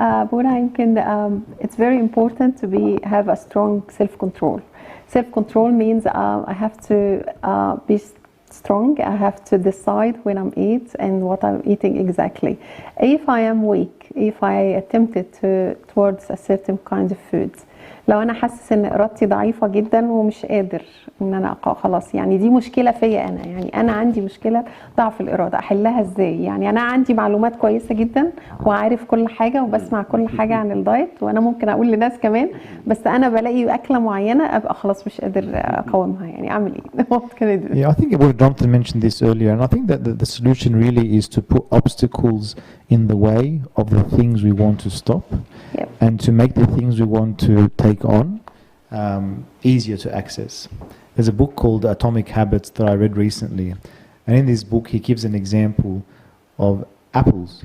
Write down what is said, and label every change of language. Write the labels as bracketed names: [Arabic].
[English] Buna, [Arabic] يمكن [English] it's very important to have a strong self-control. Self-control means I have to be strong. I have to decide when I'm eat and what I'm eating exactly. If I am weak, if I attempted towards a certain kind of food, [Arabic] لو انا حاسس ان ارادتي ضعيفه جدا ومش قادر ان انا خلاص، يعني دي مشكله فيا انا، يعني انا عندي مشكله ضعف الاراده، احلها ازاي؟ يعني انا عندي معلومات كويسه جدا وعارف كل حاجه وبسمع كل حاجه عن الدايت، وانا ممكن اقول لناس كمان، بس انا بلاقي اكله معينه ابقى خلاص مش قادر اقاومها، يعني اعمل ايه؟ [English] What can I do? Yeah, I think Jonathan mentioned this earlier, and I think that the solution really is to put obstacles in the way of the things we want to stop. Yep. And to make the things we want to take on easier to access. There's a book called Atomic Habits that I read recently, and in this book he gives an example of apples.